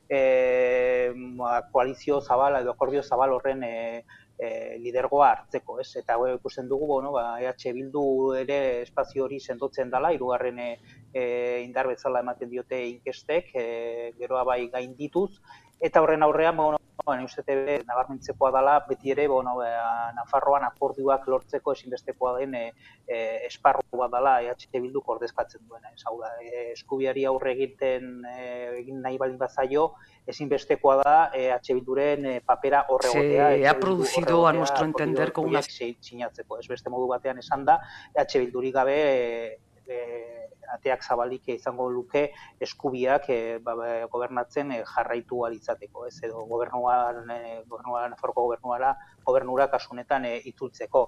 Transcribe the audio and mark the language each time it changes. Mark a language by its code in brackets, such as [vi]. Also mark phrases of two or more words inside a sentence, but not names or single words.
[eu] koalizio zabal edo akordio zabal horren lidergoa hartzeko, eta ikusten dugu, EH Bildu ere espazio hori sendotzen dela, hirugarren indar bezala ematen diote inkestek, geroa bai gaindituz, eta horren aurrean, uste nabarmentzekoa dela, beti ere, Nafarroan akordioak lortzeko ezinbestekoa den esparrua dela EH Bilduk ordezkatzen duena. Hau da, eskubiari aurre egin nahi baldin bazaio, ezinbestekoa da EH Bilduren papera horregotea. [es] Se ha producido, a nuestro entender, con una... [eu] Sinatzeko, ez beste modu batean esan da, EH Bildurik gabe ateak zabalik izango luke eskubiak gobernatzen jarraitu alitzateko, edo Nafarroko gobernura kasunetan itzultzeko.